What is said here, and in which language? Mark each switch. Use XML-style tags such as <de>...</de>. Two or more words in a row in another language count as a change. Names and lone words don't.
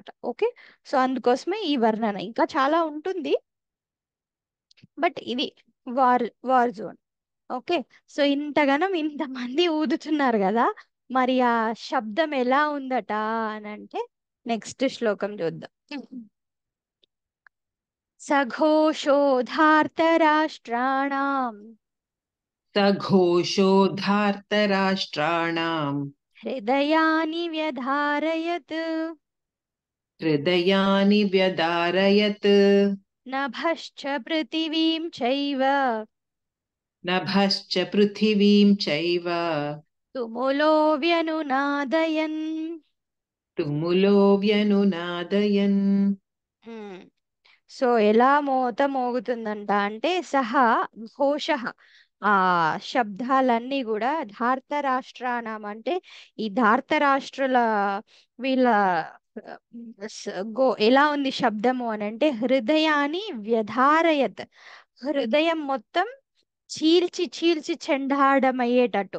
<te>ఓకే, సో అందుకోసమే ఈ వర్ణన. ఇంకా చాలా ఉంటుంది, బట్ ఇది</te> <en>war zone.</en> <te>ఓకే, సో ఇంతగానం ఇంతమంది ఊదుతున్నారు కదా, మరి ఆ శబ్దం ఎలా ఉందట అని అంటే నెక్స్ట్ శ్లోకం చూద్దాం.</te> <sa>సఘోషోధార్తరాష్ట్రాణం सघोषो धार्तराष्ट्राणाम् హృదయాని వ్యధారయత్ हृदयानि व्यदारयत् నభశ్చ పృథివీం చైవ नभश्च पृथिवीं चैव తుములో వ్యనునాదయన్. तुमुलो व्यनुनादयन्</sa> <te>సో ఎలా మోత మోగుతుందంట అంటే, సహా ఘోష, ఆ శబ్దాలన్నీ కూడా ధార్తరాష్ట్రానం అంటే ఈ ధార్తరాష్ట్రుల వీళ్ళ ఎలా ఉంది శబ్దము అని అంటే, హృదయాన్ని వ్యధారయత్, హృదయం మొత్తం చీల్చి చీల్చి చెండాడమయ్యేటట్టు.</te>